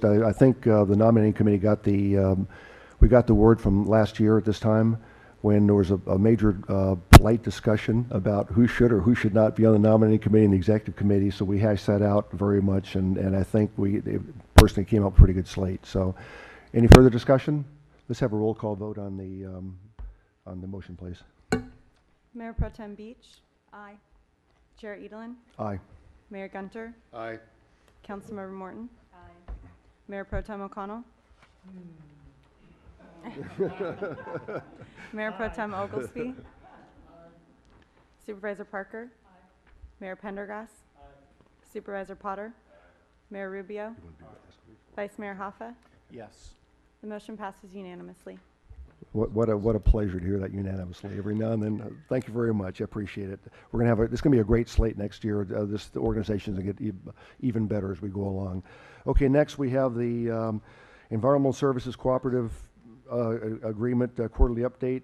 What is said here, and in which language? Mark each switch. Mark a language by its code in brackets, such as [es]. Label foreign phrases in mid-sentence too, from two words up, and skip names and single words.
[en] I think the nominating committee got we got the word from last year at this time when there was a major polite discussion about who should or who should not be on the nominating committee and the executive committee. So we hashed that out very much, and I think it personally came up with a pretty good slate. So, any further discussion? Let's have a roll call vote on the motion, please. Mayor Pro Tem Beach? Aye. Chair Edelin? Aye. Mayor Gunter? Aye. Councilmember Morton? Aye. Mayor Pro Tem O'Connell? Mayor Pro Tem Oglesby? Supervisor Parker? Mayor Pendergast? Supervisor Potter? Mayor Rubio? Vice Mayor Hoffa? Yes. The motion passes unanimously. What a pleasure to hear that unanimously every now and then. Thank you very much. I appreciate it. We're going to have this going to be a great slate next year. The organization's going to get even better as we go along. Okay, next we have the Environmental Services Cooperative Agreement quarterly update.